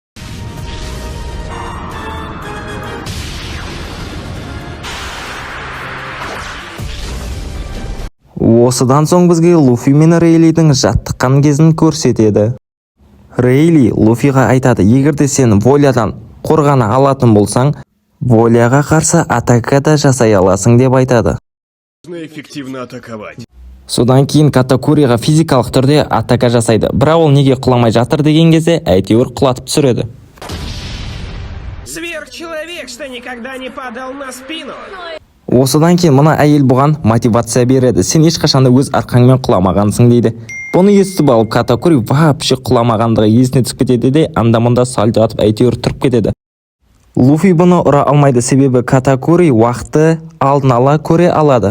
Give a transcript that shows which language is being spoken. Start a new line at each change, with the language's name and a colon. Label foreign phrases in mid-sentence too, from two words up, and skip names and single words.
Kazakh: Осыдан соң бізге Луфи мен Рейлидің жаттыққан кезін көрсетеді. Рейли Луфиға айтады: егерде сен Волядан қорғана алатын болсаң, Воляға қарсы атака да жасай аласың деп айтады.
Russian: Нужно эффективно атаковать.
Kazakh: Содан кейін Катакуриға физикалық түрде атака жасайды. Бірақ ол неге құламай жатыр деген кезде әйтеуір құлатып түсіреді.
Russian: Сверхчеловек, что никогда не падал на спину.
Kazakh: Осыдан кейін мына әйел бұған мотивация береді: сен ешқашанда өз арқаңмен құламағансың дейді. Бұны естіп алып Катакури вообще құламағандығы есіне түсіп кетеді де анда-мында сальто атып әйтеуір тұрып кетеді. Луфи бұны ұра алмайды, себебі Катакури уақытты алдын ала көре алады.